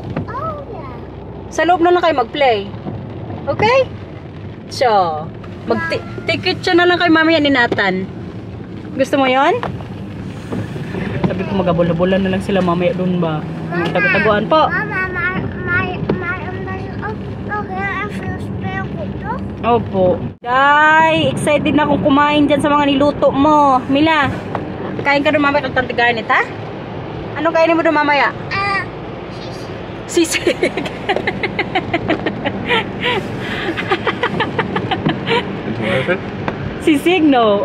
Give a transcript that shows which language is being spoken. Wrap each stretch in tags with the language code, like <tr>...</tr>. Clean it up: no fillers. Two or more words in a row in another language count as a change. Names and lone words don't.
<en>Oh, yeah.</en> <tl>Sa loob na lang kayo mag-play. Okay? So, mag-ticket siya na lang kay mamaya ni Nathan. Gusto mo yon? Sabi ko magabula-bula na lang sila mamaya doon ba? Yung tago-taguan po. Mama,</tl> <nl>maar omdat je ook nog heel erg veel speelgoed, toch?</nl> <tl>Opo. Day, excited na akong kumain dyan sa mga niluto mo. Mila, kain ka doon mamaya kang Tante Garnet, ha? Anong kainin mo doon mamaya? Sisig. Sisig, no?</tl>